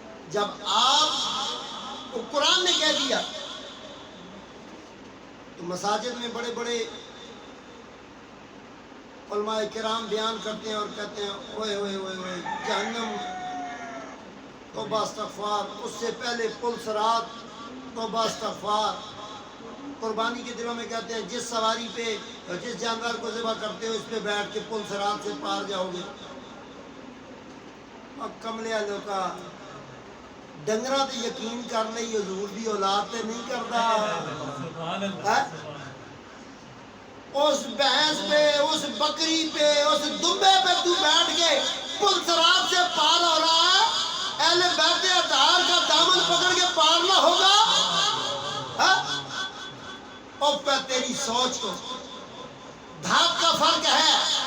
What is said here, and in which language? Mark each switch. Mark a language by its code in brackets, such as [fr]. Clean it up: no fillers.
[ur] جب آپ کو قرآن نے کہہ دیا تو مساجد میں بڑے بڑے علماء کرام بیان کرتے ہیں اور کہتے ہیں اوئے اوئے اوئے اوئے جہنم، توبہ استغفار، اس سے پہلے پل صراط، توبہ استغفار. قربانی کے دنوں میں کہتے ہیں جس سواری پہ جس جانور کو ذبح کرتے ہو اس پہ بیٹھ کے پل صراط سے پار جاؤ گے. [pa] اب کملے والوں کا ڈنگرا تو یقین کر لئی، حضور دی اولاد تے نہیں کردا. [ur] اس بھینس پہ، اس بکری پہ، اس دمبے پہ تو بیٹھ کے پل صراط سے پار ہو رہا ہے. اہل بیت اطہار کا دامن پکڑ کے پار نہ ہوگا تیری سوچ کو. دھاپ کا فرق ہے.